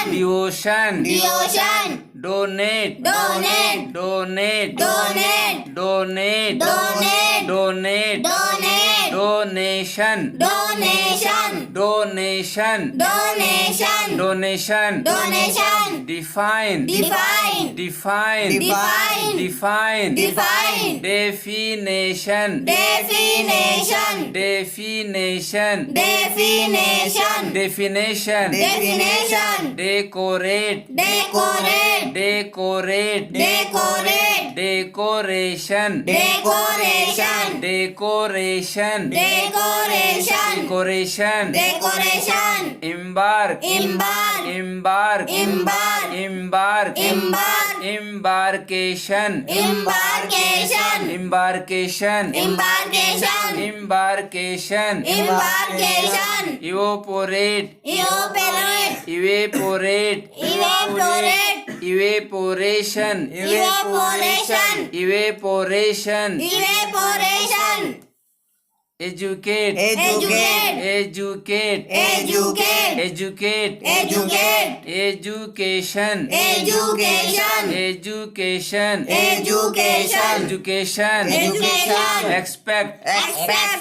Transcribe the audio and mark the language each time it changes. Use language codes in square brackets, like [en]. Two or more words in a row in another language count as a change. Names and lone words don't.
[en] devotion, devotion, donate, donate, donate, donate, donate, donate, donate, donate, donation, donation, donation, donation, donation, donation, define, define, define, define, define, define, definition, definition, definition, definition, definition, definition, decorate, decorate, decorate, decorate, decoration, decoration, decoration, decoration, decoration, decoration, embark, embark, embark, embark, embark, embark, embarkation, embarkation, embarkation, embarkation, embarkation, embarkation, evaporate, evaporate, evaporate, evaporate, evaporation, evaporation, evaporation, evaporation, educate, educate, educate, educate, educate, educate, education, education, education, education, education, education, expect, expect,